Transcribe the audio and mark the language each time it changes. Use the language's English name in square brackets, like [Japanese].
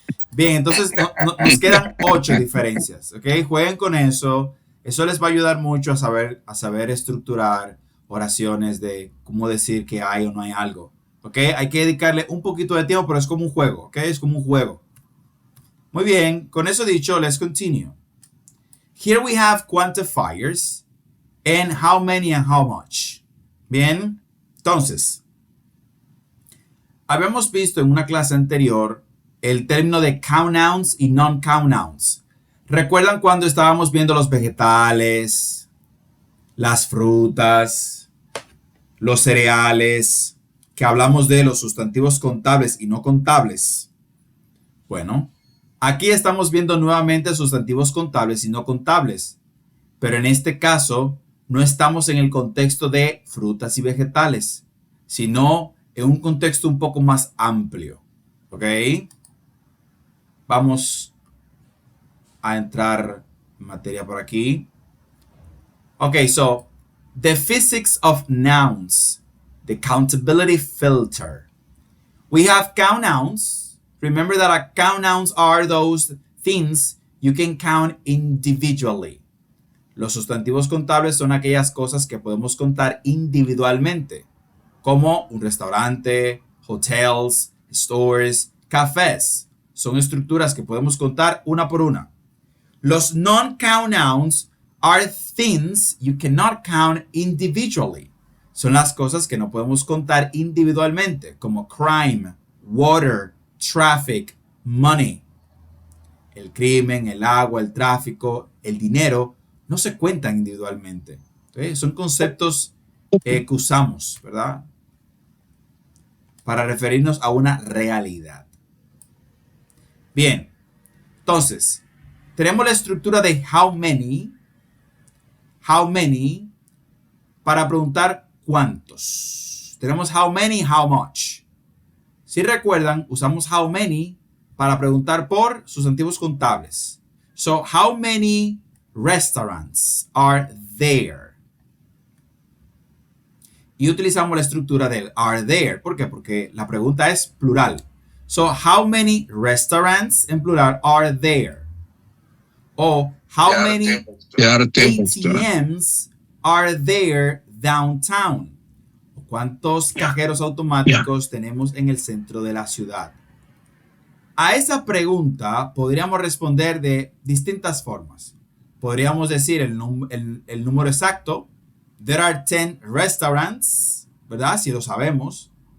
[Spanish] Bien, entonces nos quedan 8 diferencias. Ok, jueguen con eso. Eso les va a ayudar mucho a saber estructurar oraciones de cómo decir que hay o no hay algo. Ok, hay que dedicarle un poquito de tiempo, pero es como un juego. Ok, es como un juego. Muy bien, con eso dicho, [English] let's continue. Here we have quantifiers and how many and how much. [Spanish] Bien, entonces, habíamos visto en una clase anterior el término de count nouns y non-count nouns. ¿Recuerdan cuando estábamos viendo los vegetales, las frutas, los cereales, que hablamos de los sustantivos contables y no contables? Bueno, aquí estamos viendo nuevamente sustantivos contables y no contables, pero en este caso no estamos en el contexto de frutas y vegetales, sino en un contexto un poco más amplio. ¿Ok? Vamos a entrar en materia por aquí. [English] Okay, so the physics of nouns, the countability filter. We have count nouns. Remember that count nouns are those things you can count individually. [Spanish] Los sustantivos contables son aquellas cosas que podemos contar individualmente, como un restaurante, [English] hotels, stores, cafés. [Spanish] Son estructuras que podemos contar una por una. Los [English] non-count nouns are things you cannot count individually. [Spanish] Son las cosas que no podemos contar individualmente, como [English] crime, water, traffic, money. [Spanish] El crimen, el agua, el tráfico, el dinero, no se cuentan individualmente. ¿Okay? Son conceptos que usamos, ¿verdad? Para referirnos a una realidad. Bien, entonces, tenemos la estructura de how many, para preguntar cuántos. Tenemos how many, how much. Si recuerdan, usamos how many para preguntar por sustantivos contables. [English] So, how many restaurants are there? [Spanish] Y utilizamos la estructura del are there. ¿Por qué? Porque la pregunta es plural. [English] So, how many restaurants, [Spanish] en plural, [English] are there? O, how many ATMs are there downtown? [Spanish] ¿Cuántos cajeros automáticos tenemos en el centro de la ciudad? A esa pregunta podríamos responder de distintas formas. Podríamos decir el número exacto. [English] There are 10 restaurants, [Spanish] ¿verdad? Si lo sabemos.